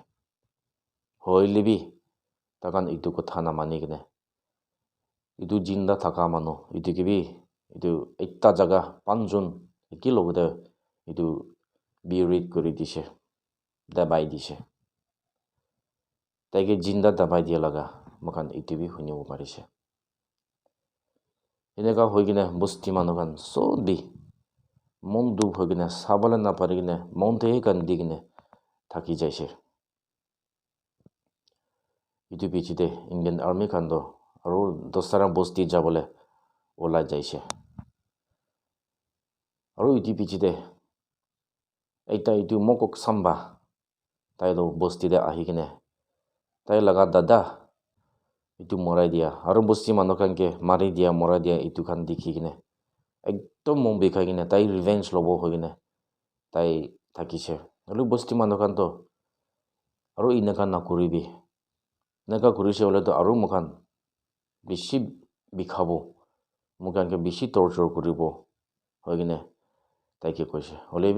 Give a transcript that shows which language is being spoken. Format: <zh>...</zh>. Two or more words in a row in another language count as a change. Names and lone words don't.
<nag>hoilibi takhan itu kotha na mani gine itu jinda thaka manu itu kibi itu ekta jaga 5 jon eki logode itu buried kuri dise dabai dise taike jinda dabai dia laga mokan itu bi hunibo parise eneka hoigine bosti manukan sobi mon du hogine sabale na parigine monte kan digine thaki jaise itu bichite</nag> <en>Indian army</en> <nag>kando aro dosara bosti jabole ola jaise aro itu bichite ekta itu mokok samba tai lo bosti de ahigine tai laga dada itu morai dia aro bosti manukan ke mari dia morai dia itu kan dikhi gine একদম মন বিষাই কিনে তাই ৰিভেঞ্জ ল'ব হৈ কিনে তাই থাকিছে আৰু বস্তি মানুহখানতো আৰু এনেকা নকৰিবি এনেকা কৰিছে হ'লেতো আৰু মুখান বেছি বিষাব মুখানকে বেছি টৰ্চাৰ কৰিব হৈ কিনে তাইকে কৈছে হ'লেবি</nag>